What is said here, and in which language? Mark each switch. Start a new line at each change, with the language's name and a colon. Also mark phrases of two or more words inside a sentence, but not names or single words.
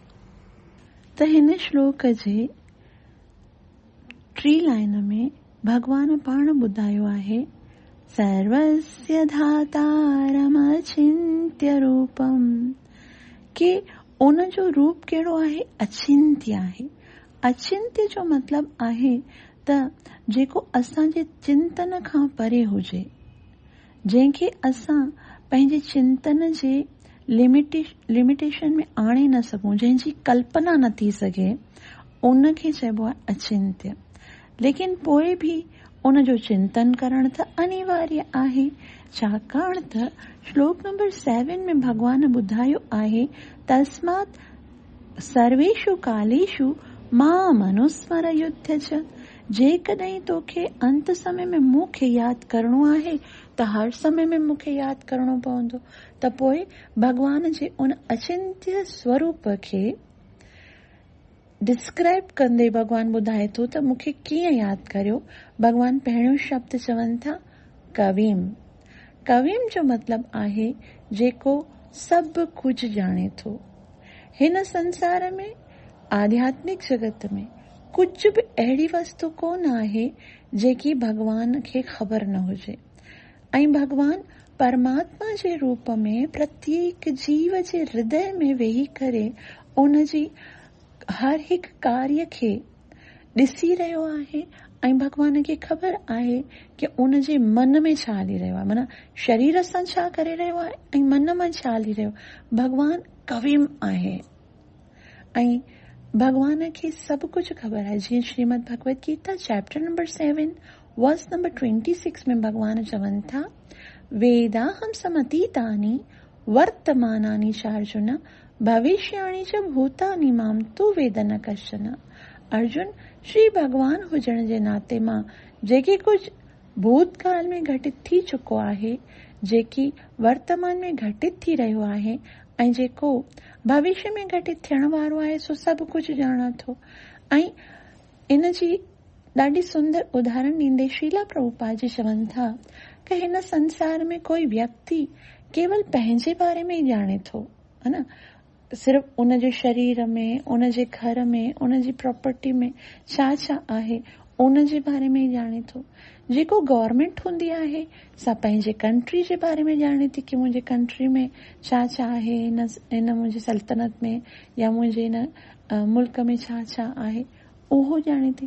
Sindhi: त हिन श्लोक जे 3 लाइन में भगवान पाण ॿुधायो आहे,
Sanskrit: सर्वस्य धातारमचिन्त्य रूपम,
Sindhi: कि उन जो रूप कहिड़ो आहे? अचिंत्य आहे। अचिंत्य जो मतिलबु आहे त जेको असांजे चिंतन खां परे हुजे, जंहिंखे असां पंहिंजे चिंतन जे लिमिटेशन में आणे न सघूं, जंहिंजी कल्पना न थी सघे, उन खे चइबो आहे अचिंत्य। लेकिन पोइ बि उन जो चिंतन करणु त अनिवार्य आहे, छाकाणि त श्लोक नंबर 7 में भगवान ॿुधायो आहे,
Sanskrit: तस्मात् सर्वेषु कालेषु माम अनुस्मर युध्य च।
Sindhi: जेकॾहिं तोखे अंत समय में मूंखे यादि करणो आहे त हर समय में मूंखे यादि करणो पवंदो। त पोइ भगवान जे उन अचिंत्य स्वरूप खे डिस्क्राइब कंदे भगवान ॿुधाए थो त मूंखे कीअं यादि करियो। भगवान पहिरियों शब्द चवनि था कविम। कविम जो मतिलबु आहे जेको सभु कुझु ॼाणे थो। हिन संसार में, आध्यात्मिक जगत में कुझु बि अहिड़ी वस्तु कोन आहे जेकी भगवान खे ख़बर न हुजे। ऐं भगवान परमात्मा जे रूप में प्रत्येक जीव जे हृदय में वेही करे उन जी हर हिकु कार्य खे ॾिसी रहियो आहे। ऐं भगवान खे ख़बर आहे कि उन जे मन में छा हली रहियो आहे, माना शरीर सां छा करे रहियो आहे ऐं मन में छा हली रहियो। भगवान कविम आहे ऐं भगवान खे सभु कुझु ख़बर आहे। जीअं श्रीमद भगवत गीता
English: chapter number
Sindhi: 7
English: verse number
Sindhi: 26 में भगवान चवनि था,
Sanskrit: वेदाहम समतीतानि वर्तमानानि च अर्जुन भविष्याणि च भूतानि माम तु वेद न कश्चन।
Sindhi: अर्जुन, श्री भगवान हुजण जे नाते मां जेके कुझु भूतकाल में घटित थी चुको आहे, जेकी वर्तमान में घटित थी रहियो आहे ऐं जेको भविष्य में घटित थियण वारो आहे, सो सभु कुझु ॼाणा थो। ऐं इन जी ॾाढी सुंदर उदाहरण ॾींदे श्रीला प्रभुपाद जी चवनि था कि हिन संसार में कोई व्यक्ति केवल पंहिंजे बारे में ई ॼाणे थो, है न, सिर्फ़ उन जे शरीर में, उन जे घर में, उन जी प्रॉपर्टी में छा छा आहे उन जे बारे में ई ॼाणे थो। जेको गवर्नमेंट हूंदी आहे सा पंहिंजे कंट्री जे बारे में ॼाणे थी कि मुंहिंजे कंट्री में छा छा आहे, इन मुंहिंजी सल्तनत में या मुंहिंजे इन मुल्क में छा छा आहे उहो ॼाणे थी।